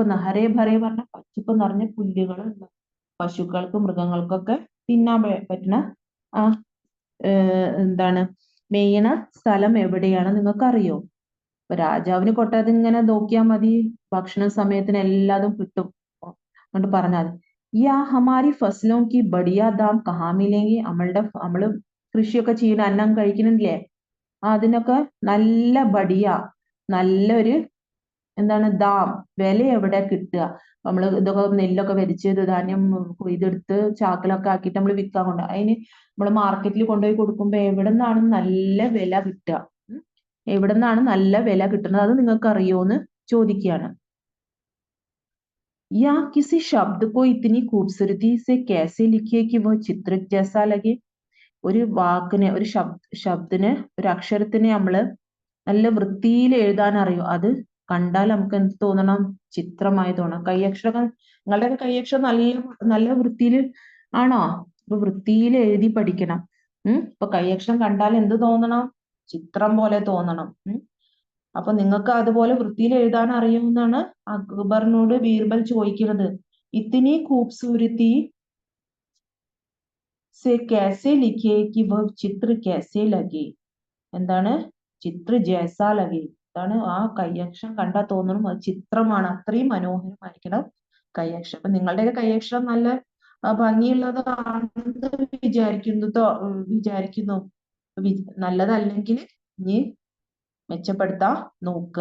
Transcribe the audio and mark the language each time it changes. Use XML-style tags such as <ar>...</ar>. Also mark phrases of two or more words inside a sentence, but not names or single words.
<hi>हरे भरे</hi> <ml>പറഞ്ഞ പച്ചപ്പ് നിറഞ്ഞ പുല്ലുകൾ പശുക്കൾക്കും മൃഗങ്ങൾക്കൊക്കെ തിന്നാൻ പറ്റുന്ന ആ എന്താണ് മേയണ സ്ഥലം എവിടെയാണ് നിങ്ങൾക്ക് അറിയോ? ഇപ്പൊ രാജാവിന് കൊട്ടാരത്തിൽ ഇങ്ങനെ നോക്കിയാൽ മതി, ഭക്ഷണ സമയത്തിന് എല്ലാതും കിട്ടും കൊണ്ട് പറഞ്ഞാൽ.</ml> <hi>या हमारी फसलों की बढ़िया दाम कहाँ मिलेंगे.</hi> <ml>നമ്മള് കൃഷിയൊക്കെ ചെയ്യുന്ന അന്നം കഴിക്കുന്നില്ലേ, അതിനൊക്കെ നല്ല ബടിയ നല്ലൊരു എന്താണ് ദാം വില എവിടെ കിട്ടുക? നമ്മൾ ഇതൊക്കെ നെല്ലൊക്കെ വിരിച്ച് ധാന്യം കൊയ്തെടുത്ത് ചാക്കിലൊക്കെ ആക്കിയിട്ട് നമ്മൾ വിൽക്കാൻ കൊണ്ട് അതിന് നമ്മൾ മാർക്കറ്റിൽ കൊണ്ടുപോയി കൊടുക്കുമ്പോ എവിടെ നിന്നാണ് നല്ല വില കിട്ടുക? എവിടെ നിന്നാണ് നല്ല വില കിട്ടുന്നത്? അത് നിങ്ങൾക്ക് അറിയോന്ന് ചോദിക്കുകയാണ്.</ml> <hi>या किसी शब्द को इतनी खूबसूरती से कैसे लिखिए कि वह चित्र जैसा लगे.</hi> <ml>ഒരു വാക്കിനെ, ഒരു ശബ്ദത്തിന്, ഒരു അക്ഷരത്തിനെ നമ്മള് നല്ല വൃത്തിയിൽ എഴുതാൻ അറിയോ? അത് കണ്ടാൽ നമുക്ക് എന്ത് തോന്നണം? ചിത്രമായി തോന്നണം. കൈയക്ഷരം, നിങ്ങളുടെയൊക്കെ കൈയക്ഷരം നല്ല നല്ല വൃത്തിയിൽ ആണോ? അപ്പൊ വൃത്തിയിൽ എഴുതി പഠിക്കണം. ഇപ്പൊ കൈയക്ഷരം കണ്ടാൽ എന്ത് തോന്നണം? ചിത്രം പോലെ തോന്നണം. അപ്പൊ നിങ്ങൾക്ക് അതുപോലെ വൃത്തിയിൽ എഴുതാൻ അറിയുമെന്നാണ് അക്ബറിനോട് ബീർബൽ ചോദിക്കുന്നത്.</ml> <hi>इतनी खूबसूरती से कैसे लिखे कि वह चित्र कैसे लगे. എന്താണ് चित्र जैसा लगे?</hi> <ml>എന്താണ് ആ കൈയക്ഷരം കണ്ടാൽ തോന്നണം അത് ചിത്രമാണ്, അത്രയും മനോഹരമായിരിക്കണം കൈയക്ഷരം. അപ്പൊ നിങ്ങളുടെയൊക്കെ കൈയക്ഷരം നല്ല ഭംഗിയുള്ളതാണെന്ന് വിചാരിക്കുന്നു. നല്ലതല്ലെങ്കിൽ ഇനി മെച്ചപ്പെടുത്താൻ നോക്കുക.</ml>